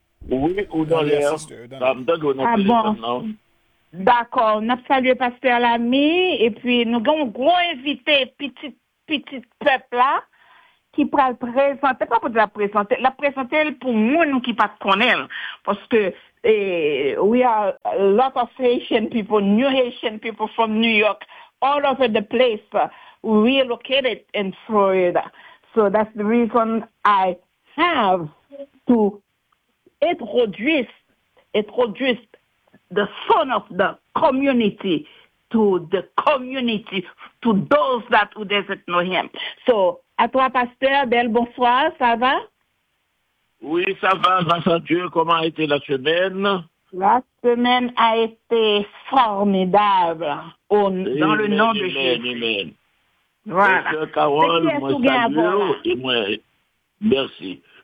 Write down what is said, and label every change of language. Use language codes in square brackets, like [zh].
[fr] Oui, ou dans l'air? Ah bon? D'accord, nous saluons Pasteur, l'ami. Et puis, nous avons un gros invité, petit, petit peuple là, qui pourra le présenter, pas pour la présenter pour moi, nous qui ne connaissons pas. Parce que, [en] we are a lot of Haitian people, new Haitian people from New York, all over the place. We are located in Florida. So that's the reason I have to introduce the son of the community to the community, to those that who doesn't know him. [fr] So, à toi, Pasteur, belle bonsoir, ça va? Oui, ça va, grâce à Dieu. Comment a été la semaine? La semaine a été formidable dans le nom de Jésus. Amen. Voilà. Carole, moi, merci.